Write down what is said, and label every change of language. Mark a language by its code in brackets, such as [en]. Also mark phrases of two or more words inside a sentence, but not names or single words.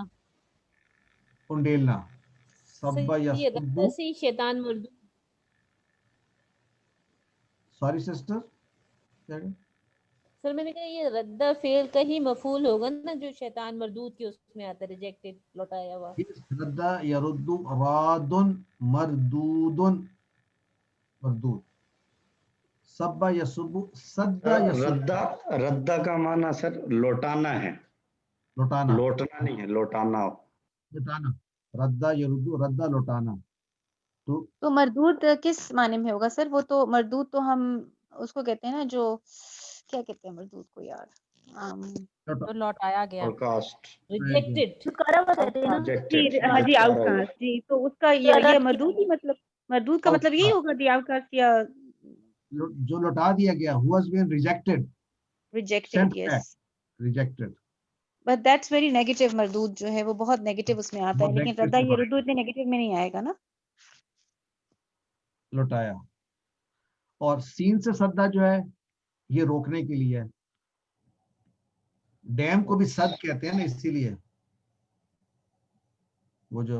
[hi] उंडेलना, सब्बा या ये सुब्बू। रद्दा से शैतान मर्दूद। सॉरी सिस्टर, क्या कहा? सर मैंने कहा ये रद्दा फेल का ही मफूल होगा ना, जो शैतान मर्दूद के उसमें आता है, रिजेक्टेड, लौटाया हुआ। [ar] ردّ يردّ رادّ مردود، مردود. [hi] सब्बा या सुब्बू, सद्दा या रद्दा, रद्दा का माना सर लौटाना है, लौटाना, लौटना नहीं है, लौटाना। लौटाना, [ar] ردّ يردّ, [hi] रद्दा लौटाना। तो मरदूद किस माने में होगा सर? वो तो मरदूद तो हम उसको कहते हैं ना, जो क्या कहते हैं मरदूद को यार, तो लौटाया गया, रिजेक्टेड, छुटकारा हुआ कहते हैं ना जी, हाँ जी, आउटकास्ट जी। तो उसका ये मरदूद ही, मतलब मरदूद का मतलब यही होगा, [en] the outcast [hi] या जो लौटा दिया गया, [en] who has been rejected, Rejected, yes. rejected, But that's very negative. [hi] मरदूद जो है वो बहुत नेगेटिव उसमें आता है, लेकिन [ar] ردّ يردّ [hi] इतने नेगेटिव में नहीं आएगा ना। लौटाया। और सीन से सद्दा जो है ये रोकने के लिए है। डैम को भी सद कहते हैं ना, इसीलिए वो जो